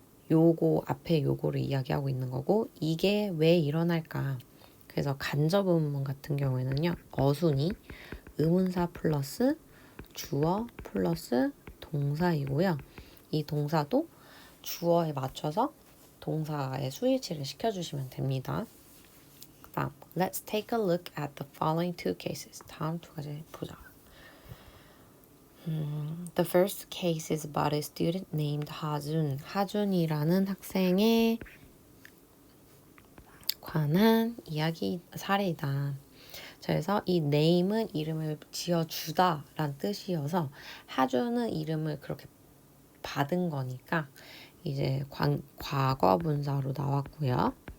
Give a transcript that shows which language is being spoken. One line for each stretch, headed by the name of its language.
Korean: 요거 앞에 요거를 이야기하고 있는 거고 이게 왜 일어날까? 그래서 간접 의문문 같은 경우에는요. 어순이 의문사 플러스 주어 플러스 동사이고요. 이 동사도 주어에 맞춰서 동사의 스위치를 시켜주시면 됩니다.
English: 그다음 Let's take a look at the following two cases.
Korean: 다음 두 가지 보자.
English: The first case is about a student named 하준.
Korean: 하준이라는 학생에 관한 이야기 사례이다. 그래서 이 name은 이름을 지어주다 라는 뜻이어서 하준은 이름을 그렇게 받은 거니까 이제 과거 분사로 나왔고요.